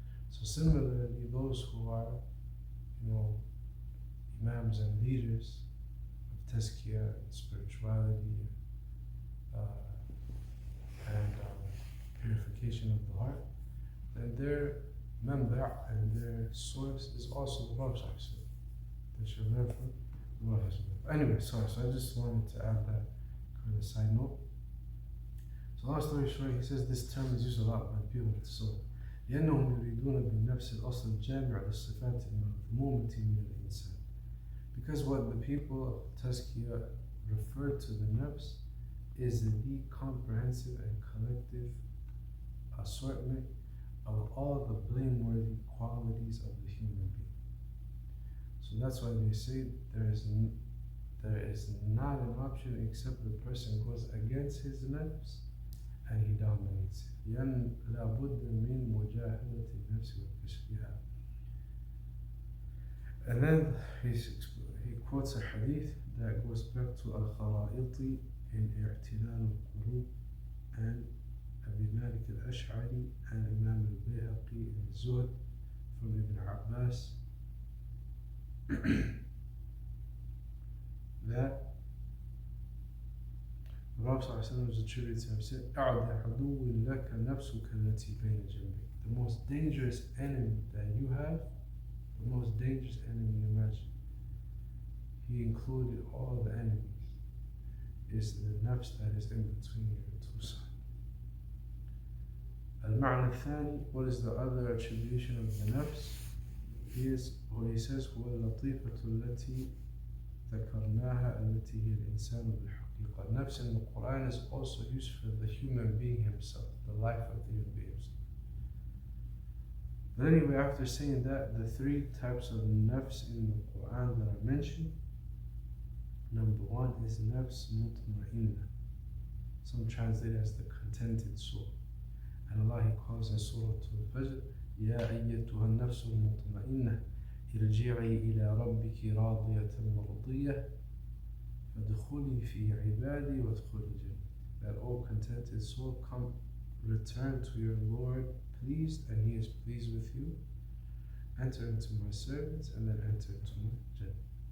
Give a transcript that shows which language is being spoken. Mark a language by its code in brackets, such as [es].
[en] So similarly, those who are imams and leaders of tazkiyah and spirituality and purification of the heart, then their manba' and their source is also the Prophet. They should learn from the Prophet. Anyway, sorry, so I just wanted to add that kind of side note. So long story short, he says this term is used a lot by people in Surah. [ar] لأنهم يريدون بالنفس الأصل الجامع للصفات المذمومة من الإنسان. [en] Because what the people of Tazkiyah refer to the nafs is the comprehensive and collective assortment of all the blameworthy qualities of the human being. So that's why they say there is not an option except the person goes against his nafs and he dominates it. [ar] لأن لابد من مجاهدة النفس وكشفها. [en] And then he quotes a hadith that goes back to Al-Kharaiti in اعتلال القلوب and Abi Malik al-Ash'ari and Imam al-Bayhaqi in Zuhd from Ibn Abbas that the Prophet was attributed to him, said, [ar] أَعْدَ عَدُوٍ لَكَ نَفْسُكَ الَّتِي بَيْنَ جَنْبِكَ. [en] The most dangerous enemy that you have, the most dangerous enemy you imagine, he included all the enemies, is the nafs that is in between your two sides. Al-Ma'na al-Thani, what is the other attribution of the nafs? He says, [ar] هو اللطيفة التي ذكرناها التي هي الإنسان بالحقيقة. [en] Nafs in the Quran is also used for the human being himself, the life of the human being himself. But anyway, after saying that, the three types of nafs in the Quran that are mentioned, number one is nafs mutma'inna. Some translate as the contented soul. And Allah, He calls in Surah Al-Fajr, [ar] يا أيتها النفس المطمئنة ارجعي إلى ربك راضية مرضية فادخلي في عبادي وادخلي جنتي. [en] That all contented soul, come, return to your Lord pleased, and He is pleased with you. Enter into my servants, and then enter into my Jannah.